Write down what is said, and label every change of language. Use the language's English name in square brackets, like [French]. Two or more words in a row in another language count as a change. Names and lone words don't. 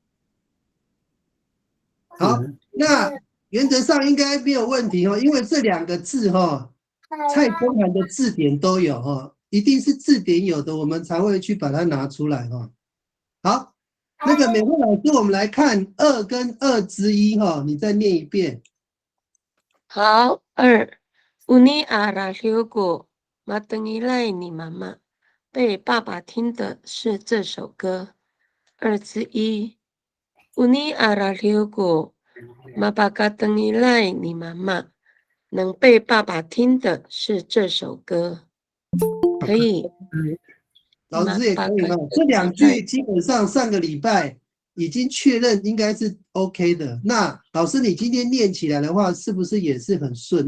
[Chinese] 好，那原则上应该没有问题哦，因为这两个字蔡中涵的字典都有一定是字典有的，我们才会去把它拿出来好，那个美惠老师，我们来看2跟2之一你再念一遍。好 ，2。 [Amis] Uni arahiugo matengilai [Chinese] 你妈妈被爸爸听的是这首歌。2之一。 [Amis] Uni arahiugo mapakatengilai [Chinese] 你妈妈能被爸爸听的是这首歌。可以。老师也可以这2句基本上上个礼拜已经确认应该是 OK 的。那老师你今天念起来的话，是不是也是很顺？